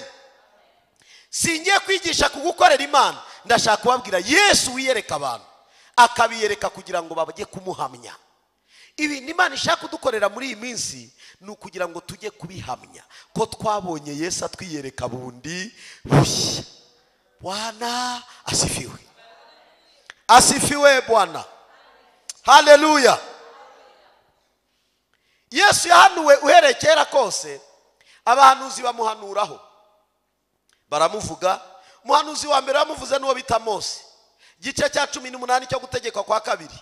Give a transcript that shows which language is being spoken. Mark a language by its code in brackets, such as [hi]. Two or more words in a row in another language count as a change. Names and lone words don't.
[rw] singiye kwigisha kugukorera Imana, ndashaka kubabwira Yesu wiyereka abantu, akabiyereka kugira ngo babajye kumuhamya. ibi Imana ishaka kudukorera muri iyi minsi ni ukugira ngo tujye kubihamya ko twabonye Yesu atwiyereka bundi bushya. [sw] Bwana asifiwe. asifiwe Bwana. [rw] haleluya. Yesu yahanuwe uhereye kera kose, abahanuzi bamuhanuraho, baramuvuga. umuhanuzi wa mbere bamuvuze n'uwo bita Mose, igice cya 18 cyo gutegeka kwa kabiri.